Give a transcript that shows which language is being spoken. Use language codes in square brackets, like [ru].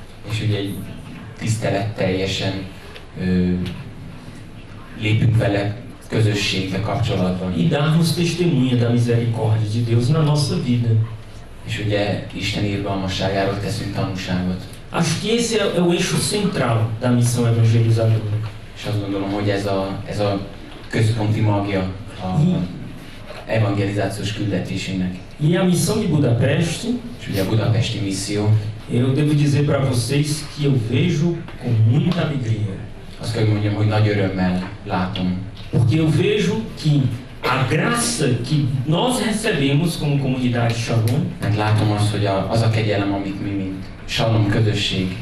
[hu] És ugye egy tiszteletteljesen lépünk vele közösségbe, kapcsolatban. [pt] E darmos testemunha da misericórdia de Deus na nossa vida. [hu] És ugye Isten irgalmasságáról teszünk tanúságot. [pt] Acho que esse é o eixo central da missão evangelizadora. [hu] És azt gondolom, hogy ez a központi magja a evangelizációs küldetésünknek. [pt] E a missão de Budapeste, [hu] És ugye a budapesti misszió, [pt] eu devo dizer para vocês que eu vejo com muita alegria. [hu] azt kell, hogy mondjam, hogy nagy örömmel látom. [pt] Porque eu vejo que a graça que nós recebemos como comunidade Shalom, [hu] Mert látom azt, hogy az a kegyelem, amit mi, mint Shalom közösség